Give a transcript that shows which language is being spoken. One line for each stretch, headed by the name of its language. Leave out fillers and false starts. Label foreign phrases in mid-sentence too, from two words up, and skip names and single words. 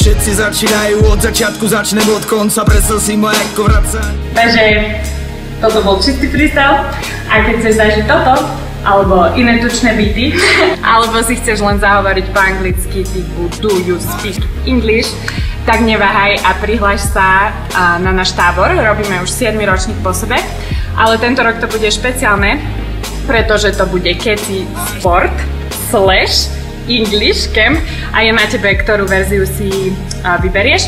Slovak: všetci začínajú od začiatku, začnem od konca, predstav si ma ako vracať. Takže toto bol čistý freestyle a keď chceš zažiť toto, alebo iné tučné beaty, alebo si chceš len zahovoriť po anglicky typu
English: do you speak English,
Slovak: tak neváhaj a prihláš sa na náš tábor. Robíme už 7. ročník po sebe, ale tento rok to bude špeciálne, pretože to bude Keci Sport / English Camp a je na tebe, ktorú verziu si vyberieš.